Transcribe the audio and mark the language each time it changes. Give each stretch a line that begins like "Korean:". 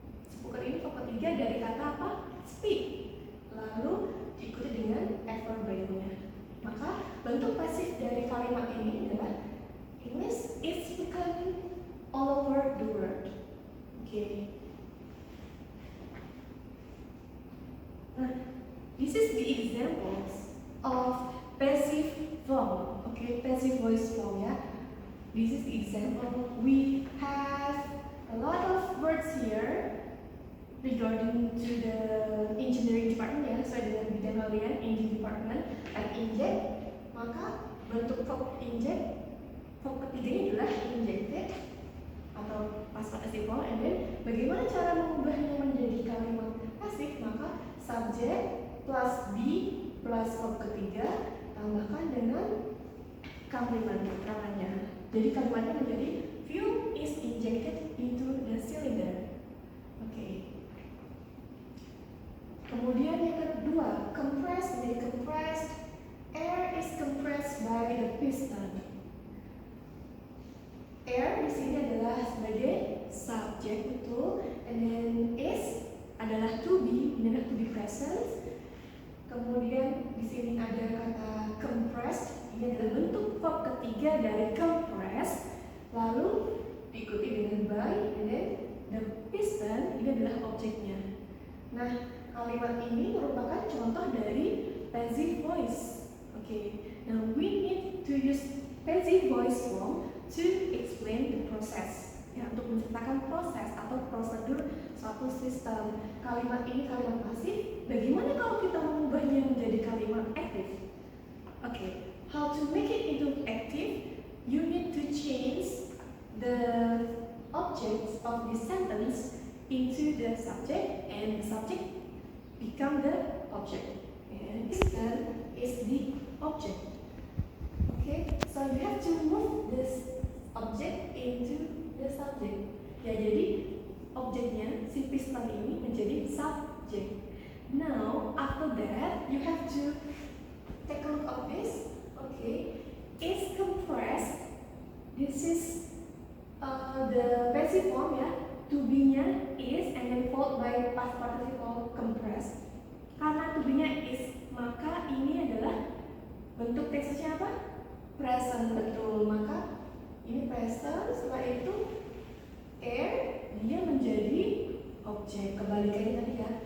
Indonesian: Spoken ini verb ketiga dari kata apa? Speak. Lalu diikuti dengan adverbial-nya. Maka bentuk pasif dari kalimat ini adalah
English: English is spoken all over the world. Oke. Nah, this is the examples of passive form. Okay, passive voice form ya. This is the example. We have a lot of words here regarding to the engineering department ya,
Indonesian: sesuai dengan bidang kalian,
English: engineering department, like inject.
Indonesian: Maka bentuk verb inject, verb ketiganya adalah injected atau past participle. And then bagaimana cara mengubahnya menjadi kalimat pasif? Maka subject plus be plus verb ketiga tambahkan dengan kalimat keterangannya. Jadi kalimatnya menjadi
English: fuel is injected into the cylinder.
Indonesian: Oke. Kemudian yang kedua, compressed menjadi compressed.
English: Air is compressed by the piston.
Indonesian: Air di sini adalah sebagai subjek, betul. And then is adalah to be, ini adalah to be present. Kemudian di sini ada kata compressed, ini adalah bentuk verb ketiga dari compress. Lalu diikuti dengan by,
English: and then the piston
Indonesian: ini adalah objeknya. Nah, kalimat ini merupakan contoh dari passive voice.
English: Now we need to use passive voice form to explain the process.
Indonesian: Ya, untuk menceritakan proses atau prosedur suatu sistem. Kalimat ini kalimat pasif. Bagaimana kalau kita mengubahnya menjadi kalimat aktif?
English: How to make it into active? You need to change the objects of this sentence into the subject, and the subject become the object. And piston is the object. So you have to move this object into the subject.
Indonesian: Ya, jadi objeknya si piston ini menjadi subject.
English: Now after that you have to take a look at this. Is compressed. This is the passive form ya. To be-nya is and then followed by past participle compressed.
Indonesian: Karena to be-nya is, maka ini adalah bentuk teksnya apa? Present, betul. Maka ini present, setelah itu air, dia menjadi objek. Kebalikannya tadi ya.